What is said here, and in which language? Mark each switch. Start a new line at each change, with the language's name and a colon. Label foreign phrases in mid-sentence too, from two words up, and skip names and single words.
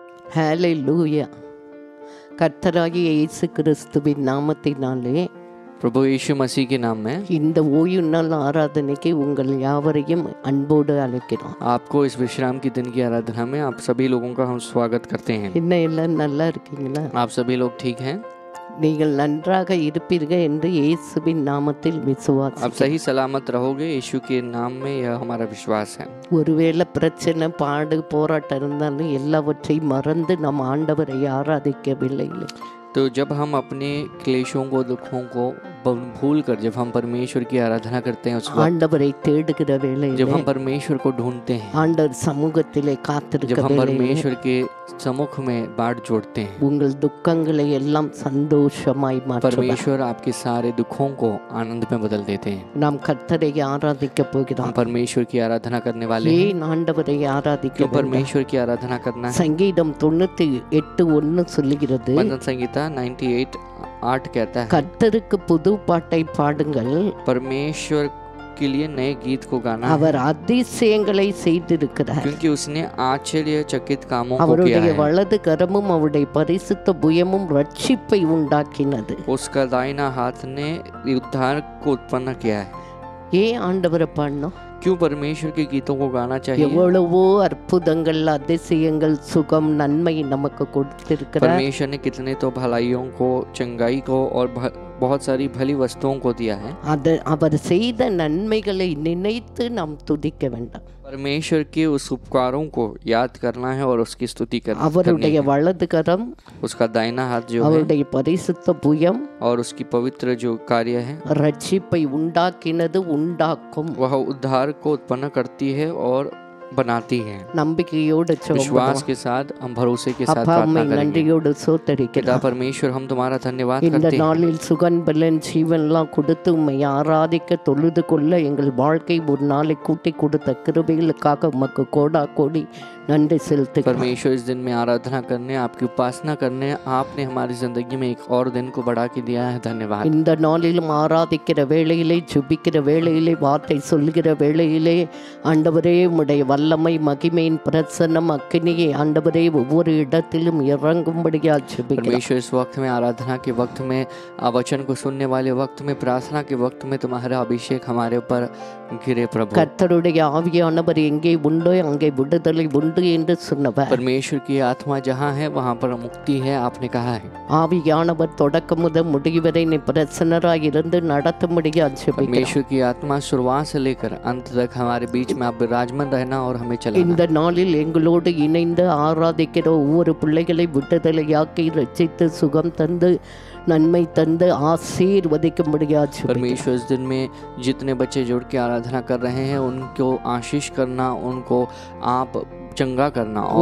Tamil: ஹalleluya. கர்த்தராகிய இயேசு கிறிஸ்துவின் நாமத்தினாலே
Hindi: प्रभु यीशु मसीह के नाम में
Tamil: இந்த ஓய்வு நாள் ஆராதனைக்கு உங்கள் யாவரையும் அன்போடு அழைக்கிறோம்.
Hindi: आपको इस विश्राम की दिन की आराधना में आप सभी लोगों का हम स्वागत करते हैं।
Tamil: என்ன எல்லாம் நல்லா இருக்கீங்களா?
Hindi: आप सभी लोग ठीक हैं?
Tamil: நீங்கள் நன்றாக இருப்பீர்கள் என்று இயேசுவின் நாமத்தில்
Hindi: आप
Tamil: விசுவாசிக்கிறேன்.
Hindi: सही सलामत रहोगे यीशु के नाम में, यह हमारा विश्वास है।
Tamil: ஒருவேளை பிரச்சனை பாடு போராட்டம் இருந்தாலும் எல்லாவற்றையும் மறந்து நம் ஆண்டவரை ஆராதிக்கவில்லை.
Hindi: तो जब हम अपने क्लेशों को, दुखों को भूल कर जब हम परमेश्वर की आराधना करते हैं, उस वक्त
Tamil: ஆண்டவரை தேடுகிற
Hindi: जब
Tamil: வேளையிலே
Hindi: हम परमेश्वर को ढूंढते हैं,
Tamil: ஆண்டவர் சமூகத்திலே
Hindi: जब
Tamil: காத்திருக்க
Hindi: हम
Tamil: வேளையிலே
Hindi: परमेश्वर के सम्मुख में बाट जोड़ते हैं,
Tamil: உங்கள் துக்கங்களை எல்லாம் சந்தோஷமாய் மாற்றுவார்.
Hindi: परमेश्वर आपके सारे दुखों को आनंद में बदल देते हैं।
Tamil: நாம் கர்த்தரை ஆராதிக்க
Hindi: हम
Tamil: போகிறோம்.
Hindi: परमेश्वर की आराधना करने वाले हैं।
Tamil: ஏன் ஆண்டவரை ஆராதிக்க
Hindi: क्यों
Tamil: வேண்டும்?
Hindi: परमेश्वर की आराधना करना है?
Tamil: சங்கீதம் 98:1 சொல்லுகிறது,
Hindi: वंदन संगीता 98:8 कहता है,
Tamil: கர்த்தருக்கு புது பாட்டை பாடுங்கள்,
Hindi: परमेश्वर के लिए नए गीत को गाना है,
Tamil: அவர் அதிசயங்களை செய்திருக்கிறார்.
Hindi: क्योंकि उसने आश्चर्यचकित कामों को किया
Tamil: அவருடைய
Hindi: है।
Tamil: வலது கரமும் அவருடைய பரிசுத்த புயமும் ரட்சிப்பை உண்டாக்கினது.
Hindi: उसका दाहिना हाथ ने उद्धार को उत्पन्न किया है।
Tamil: ஏன் ஆண்டவரை பாடணும்?
Hindi: क्यों परमेश्वर के गीतों को गाना चाहिए?
Tamil: எவ்வளவோ அற்புதங்கள், அதிசயங்கள், சுகம், நன்மை நமக்கு கொடுத்திருக்கிறார்.
Hindi: परमेश्वर ने कितने तो भलाइयों को, चंगाई को और बहुत सारी भली वस्तुओं को दिया है।
Tamil: அவர் செய்த நன்மைகளை நினைத்து நாம் துதிக்க வேண்டாம்.
Hindi: परमेश्वर के उस उपकारों को याद करना है और उसकी स्तुति करनी
Tamil: அவருடைய
Hindi: है।
Tamil: வலது கரம்,
Hindi: उसका दाहिना हाथ जो है
Tamil: அவருடைய பரிசுத்த புயம்
Hindi: और उसकी पवित्र जो कार्य है,
Tamil: ரட்சிப்பை உண்டாக்கினது, உண்டாக்கும்.
Hindi: वह उद्धार को उत्पन्न करती है और बनाती है।
Tamil: நம்பிக்கையோடு
Hindi: विश्वास के साथ, हम भरोसे के साथ
Tamil: அப்பா
Hindi: प्रार्थना
Tamil: உம்மை
Hindi: करेंगे।
Tamil: நன்றியோடு
Hindi: पिता
Tamil: சோத்தரிக்கிறோம்.
Hindi: परमेश्वर, हम तुम्हारा धन्यवाद
Tamil: இந்த
Hindi: करते हैं।
Tamil: நாளில் சுகன் பலன் ஜீவன்லாம் கொடுத்து உம்மை ஆராதிக்க தொழுது கொள்ள எங்கள் வாழ்க்கை ஒரு நாளை கூட்டி கொடுத்த கிருபைகளுக்காக உமக்கு கோடா கோடி நன்றி செலுத்துகிறோம்.
Hindi: परमेश्वर, इस दिन में आराधना करने, आपकी उपासना करने, आपने हमारी जिंदगी में एक और दिन को बढ़ा के दिया है। धन्यवाद।
Tamil: இந்த நாளிலும் ஆராதிக்கிற வேளையிலே, ஜெபிக்கிற வேளையிலே, வார்த்தை சொல்லுகிற வேளையிலே ஆண்டவரே உம்முடைய வல்லமை, மகிமையின் பிரசன்னம், அக்கினியை ஆண்டவரே ஒவ்வொரு இடத்திலும் இறங்கும்படியா ஜெபிக்கிறோம்.
Hindi: परमेश्वर, इस वक्त में, आराधना के वक्त में, वचन को सुनने वाले वक्त में, प्रार्थना के वक्त में तुम्हारा अभिषेक हमारे ऊपर गिरे प्रभु।
Tamil: கர்த்தருடைய ஆவியானவர் எங்கே உண்டோ அங்கே விடுதலை உண்டு என்று சொன்னவர்.
Hindi: परमेश्वर की आत्मा जहाँ है वहाँ पर मुक्ति है, आपने कहा है।
Tamil: ஆவியானவர் தொடக்கம் முதல் முடிவரை நீ பிரசன்னராய் இருந்து நடத்தும்படியா ஜெபிக்கிறோம்.
Hindi: परमेश्वर की आत्मा शुरुआत से लेकर अंत तक हमारे बीच में आप विराजमान रहना और हमें चलाना।
Tamil: இந்த நாளில் எங்களோடு இணைந்து ஆராதிக்கிற ஒவ்வொரு பிள்ளைகளை விடுதலையாக்கி ரட்சித்து சுகம் தந்து நன்மை தந்து ஆசீர்வதிக்கும்படியா ஜெபிக்கிறோம்.
Hindi: परमेश्वर, इस दिन में जितने बच्चे जुड़ के आराधना कर रहे हैं उनको आशीष करना, उनको आप चंगा करना और